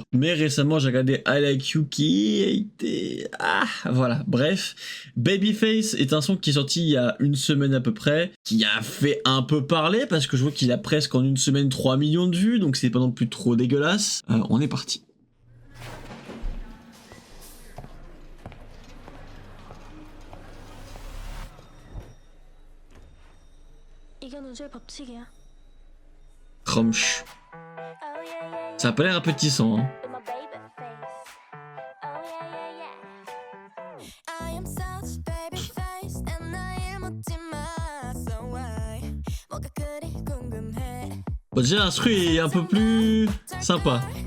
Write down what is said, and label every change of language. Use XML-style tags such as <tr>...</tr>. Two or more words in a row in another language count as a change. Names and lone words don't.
<fr>Mais récemment j'ai regardé I Like You qui était... voilà, bref. Babyface est un son qui est sorti il y a une semaine à peu près, qui a fait un peu parler parce que je vois qu'il a presque en une semaine 3 millions de vues, donc c'est pas non plus trop dégueulasse. On est parti.</fr> <ko>이게 노즐 법칙이야. Crumch.</ko> <fr>Ça a pas l'air appétissant, hein. Bon, déjà l'instru est un peu plus sympa.</fr>